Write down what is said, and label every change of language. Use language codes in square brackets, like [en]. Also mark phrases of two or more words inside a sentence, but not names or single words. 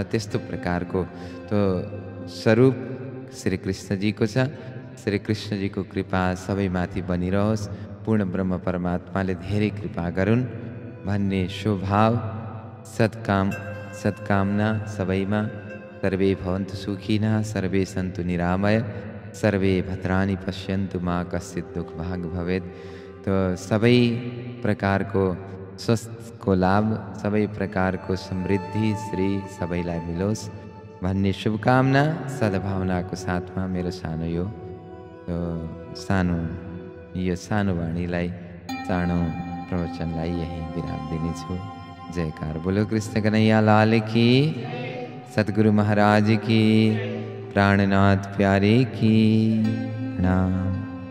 [ne] त्यस्तो प्रकारको तो स्वरूप श्री कृष्णजीको छ। श्री कृष्णजीको कृपा सबैमाथि बनिरहोस्। पूर्ण ब्रह्म परमात्माले धेरै कृपा गरून् भन्ने स्वभाव सत्कामना सबैमा। [sa] सर्वे भवन्तु सुखिनः सर्वे सन्तु निरामय सर्वे भद्राणि पश्यन्तु मा कश्चित् दुःख भाग भवेत्। [ne] तो सबै प्रकारको स्वस्थको लाभ सबै प्रकारको समृद्धि श्री सबैलाई मिलोस् भन्ने शुभकामना सद्भावनाको साथमा मेरो सानो यो सानो वाणीलाई चाँडो प्रवचनलाई यही विराम दिनेछु। [hi] जयकार बोलो कृष्ण कन्हैया लाल की, सद्गुरु महाराज की, प्राणनाथ प्यारे की। [ne] प्रणाम।